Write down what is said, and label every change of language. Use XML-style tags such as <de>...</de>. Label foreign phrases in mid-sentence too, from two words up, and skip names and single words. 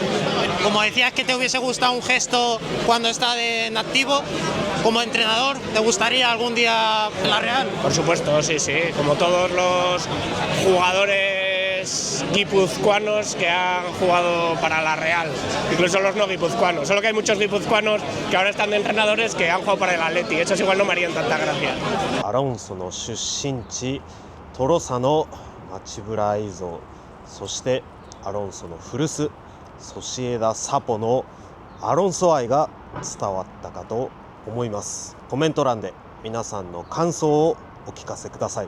<es>Como decías que te hubiese gustado un gesto cuando está en activo, como entrenador, ¿te gustaría algún día en la Real? Por supuesto, sí, como todos los jugadores guipuzcoanos que han jugado para la Real, incluso los no guipuzcoanos, solo que hay muchos guipuzcoanos que ahora están de entrenadores que han jugado para el Atleti, esos igual no me harían tanta gracia.</es> <ja>アロンソの出身地トロサの街ブラ映像、そしてアロンソの古巣ソシエダサポのアロンソ愛が伝わったかと思います。コメント欄で皆さんの感想をお聞かせください。</ja>